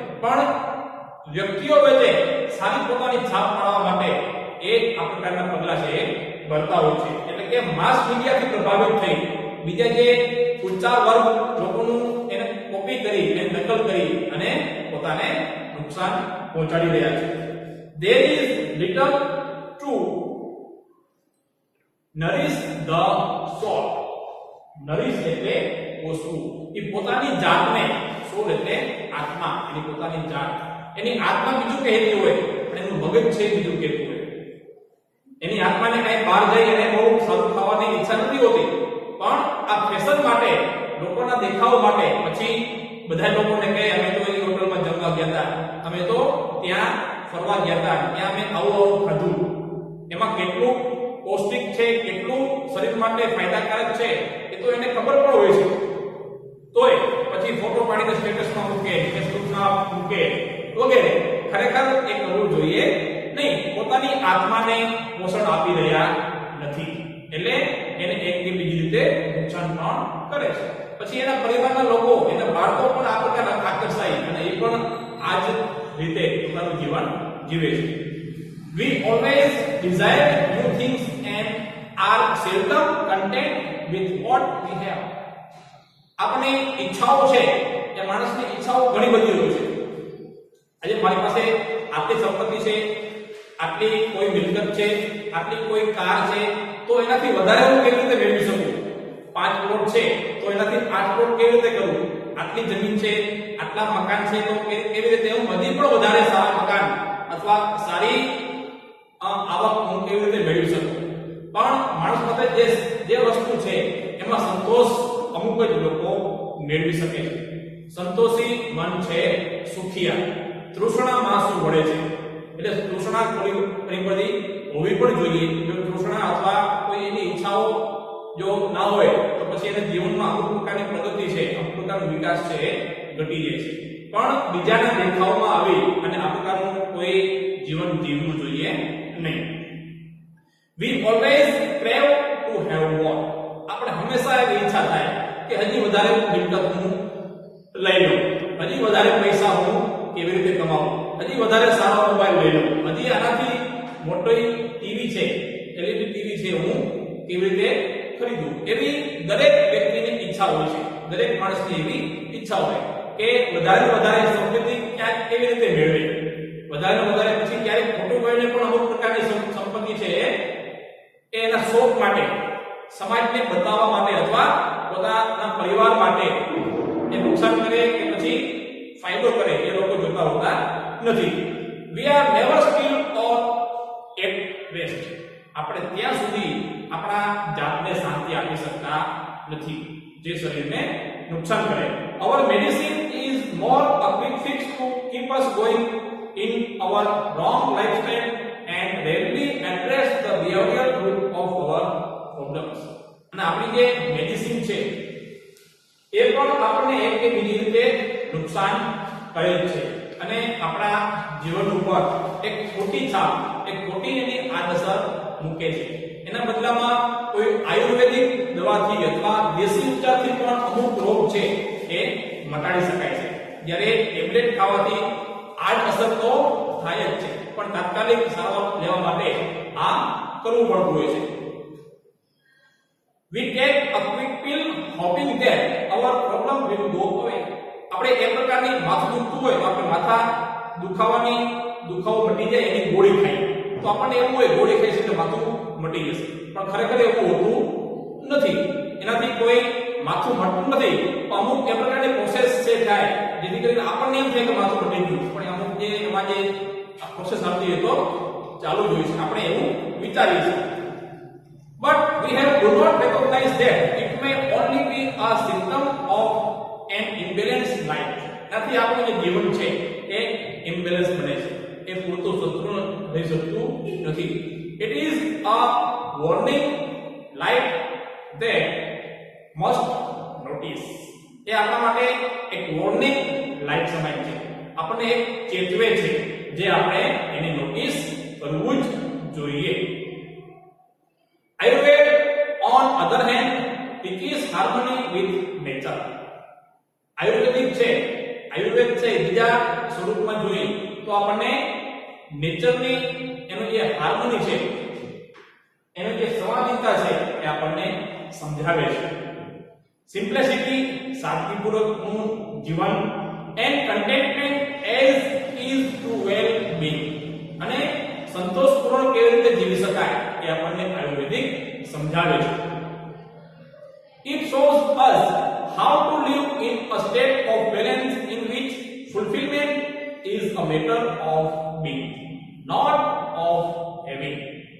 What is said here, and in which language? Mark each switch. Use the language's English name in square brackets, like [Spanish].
[Gujarati] પણ વ્યક્તિઓ વચ્ચે સારી પોતાની છાપ પાડવા માટે એ આ પ્રકારના પગલા છે એ ભરતા હોય છે. એટલે કે માસ મીડિયાથી પ્રભાવિત થઈ બીજા જે ઊંચા વર્ગ લોકોનું એને કોપી કરી, એને નકલ કરી અને પોતાને નુકસાન પહોંચાડી રહ્યા છે. [English] There is little to nourish the soul. [Gujarati] Nourish એટલે પોષવું. એ પોતાની જાતને, સોલ એટલે આત્મા, એની પોતાની જાત, એની આત્મા બીજું કહેતી હોય પણ એનું મગજ છે બીજું કહેતું હોય. એની આત્માને કઈ બહાર જઈ અને બહુ સારું ખાવાની ઈચ્છા નથી હોતી, પણ આ ફેશન માટે, લોકોના દેખાવ માટે પછી બધા લોકોને કહે અમે તો એ હોટલમાં જમવા ગયા હતા, અમે તો ત્યાં ફરવા ગયા હતા, ત્યાં અમે આવું ખાધું, એમાં કેટલું પૌષ્ટિક છે, કેટલું શરીર માટે ફાયદાકારક છે એ તો એને ખબર પણ હોય છે. તોય પછી ફોટો પાડીને સ્ટેટસમાં મૂકે, ફેસબુકમાં મૂકે વગેરે. ખરેખર એ કરવું જોઈએ નહીં. પોતાની આત્માને પોષણ આપી રહ્યા નથી. એટલે એને એક કે બીજી રીતે નુકસાન પણ કરે છે. પછી એના પરિવારના લોકો, એના બાળકો પણ આ પ્રકારના આકર્ષાય અને એ પણ આ જ રીતે પોતાનું જીવન જીવે છે. [English] We always desire new things and are seldom content with what we have. [Gujarati] આપણી ઈચ્છાઓ છે એ માણસની ઈચ્છાઓ ઘણી બધી હોય છે. આજે મારી પાસે આટલી સંપત્તિ છે, આટલી કોઈ મિલકત છે, આટલી કોઈ કાર છે, તો એનાથી વધારે હું કેવી રીતે મેળવી શકું? 5 કરોડ છે તો એનાથી 8 કરોડ કેવી રીતે કરું? આટલી જમીન છે, આટલા મકાન છે તો કેવી રીતે હું બધી પણ વધારે સારા મકાન અથવા સારી આવક હું કેવી રીતે મેળવી શકું? પણ માણસ માટે જે વસ્તુ છે એમાં સંતોષ અમુક જ લોકો મેળવી શકે છે. સંતોષી મન છે સુખિયા. તૃષ્ણામાં શું વળે છે? એટલે તૃષ્ણા ઘણી બધી હોવી પણ જોઈએ. જો તૃષ્ણા અથવા કોઈ એની ઈચ્છાઓ જો ના હોય તો પછી એને જીવનમાં અમુક પ્રકારની પ્રગતિ છે, અમુક પ્રકારનો વિકાસ છે એ ઘટી જાય છે. પણ બીજાના દેખાવમાં આવી અને આ પ્રકારનું કોઈ જીવન જીવવું જોઈએ નહીં. [English] We always crave to have more. [Gujarati] આપણે હંમેશા એવી ઈચ્છા થાય કે હજી વધારે મિલકત હું લઈ લઉં, હજી વધારે પૈસા હું કેવી રીતે કમાવું, હજી વધારે સારો મોબાઈલ લઈ લઉં, હજી આનાથી મોટી ટીવી છે, એલઈડી ટીવી છે હું કેવી રીતે ખરીદું. એવી દરેક વ્યક્તિની ઈચ્છા હોય છે. દરેક માણસની એવી ઈચ્છા હોય કે વધારે સંપત્તિ ક્યાંક કેવી રીતે મેળવે, વધારે પછી ક્યારેક ખોટું કહીને પણ અમુક પ્રકારની સંપત્તિ છે એ એના શોખ માટે, સમાજને બતાવવા માટે અથવા પોતાના પરિવાર માટે એ નુકસાન કરે કે પછી ફાયદો કરે એ લોકો જોતા હોતા નથી. [English] We are never still or at rest. [Gujarati] આપણે ત્યાં સુધી આપણા જાતને શાંતિ આપી શકતા નથી જે શરીરને નુકસાન કરે. [English] Our medicine is more a quick fix to keep us going in our wrong lifestyle and rarely address the behavioral root of our problems. [Gujarati] અને આપણી જે મેડિસિન છે એ પણ આપણને એક કે બીજી રીતે નુકસાન કરે છે અને આપણા જીવન ઉપર એક ખોટી છાપ, એક ખોટી એની આડઅસર મૂકે છે. એના બદલામાં કોઈ આયુર્વેદિક દવાથી અથવા દેશી પણ અમુક રોગ છે એ મટાડી શકાય છે. જ્યારે ટેબ્લેટ ખાવાથી આ જ અસર તો થાય જ છે, પણ તાત્કાલિક સારવાર લેવા માટે આ કરવું પડતું હોય છે. [English] We take a quick pill hoping that our problem will go away. [Gujarati] આપણે એક પ્રકારની માથું દુખતું હોય તો આપણે માથા દુખાવો મટી જાય એની ગોળી ખાઈએ તો આપણને એવું હોય ગોળી ખાઈશું એટલે માથું મટી જશે, પણ ખરેખર એવું હોતું નથી. એનાથી કોઈ માથું મટતું નથી. અમુક એ પ્રકારની પ્રોસેસ છે થાય જેથી કરીને આપણને એમ થાય કે માથું મટી ગયું, પણ અમુક જે એમાં જે પ્રોસેસ આવતી હોય તો ચાલુ જ હોય છે, આપણે એવું વિચારીએ છીએ. [English] But we have do not recognize that it may only be a symptom of an imbalanced life. [Gujarati] આથી આપણું જે જીવન છે એ ઇમ્બેલેન્સ બને છે, એ પૂરતું સંતુલન રહી શકતું નથી. [English] It is a warning light that must notice. [Gujarati] એ આપણા માટે એક વોર્નિંગ લાઇટ સમાન છે, આપણને એક ચેતવે છે જે આપણે એને નોટિસ કરવું જ જોઈએ. [English] Ayurveda on other hand teaches harmony with nature. [Gujarati] Ayurveda છે બીજા સ્વરૂપમાં જોઈએ તો આપણને નેચરની એનું જે હાર્મની છે, એનું જે સંવાદિતા છે એ આપણને સમજાવે છે. સિમ્પ્લિસિટી, સાદગીપૂર્વકનું જીવન, [English] and contentment as is to well being, [Gujarati] અને સંતોષપૂર્ણ કેવી રીતે જીવી શકાય એ આપણને આયુર્વેદિક સમજાવે છે. [English] It shows us how to live in a state of balance in which fulfillment is a matter of being, not of having.